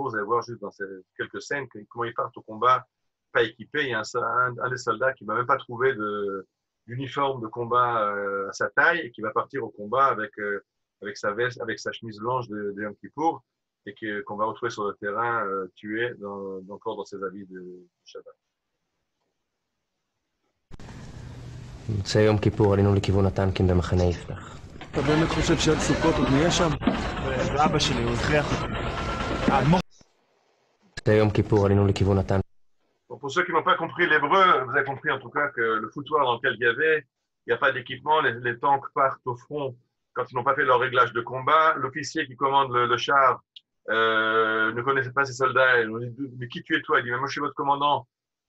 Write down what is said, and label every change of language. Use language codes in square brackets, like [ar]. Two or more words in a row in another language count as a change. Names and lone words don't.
[fr] Vous allez voir juste dans ces quelques scènes comment ils partent au combat pas équipés. Il y a un des soldats qui ne va même pas trouvé d'uniforme de combat à sa taille et qui va partir au combat avec sa veste, avec sa chemise blanche de Yom Kippour et qu'on va retrouver sur le terrain tué encore dans ses habits de Shabbat. [he] מוצאי יום כיפור עלינו לכיוון הטנקים במחנה יפתח. אתה באמת חושב שעד סוכות עוד נהיה שם? ואבא שלי, הוא הכריח אותי. מוצאי יום כיפור עלינו לכיוון הטנקים. [fr] Pour ceux qui n'ont pas compris l'hébreu, vous avez compris en tout cas que le foutoir dans lequel il y avait, il n'y a pas d'équipement, les tanks partent au front quand ils n'ont pas fait leur réglage de combat. L'officier qui commande le char ne connaissait pas ses soldats. Il lui dit, mais qui tu es toi? Il dit, mais moi je suis votre commandant.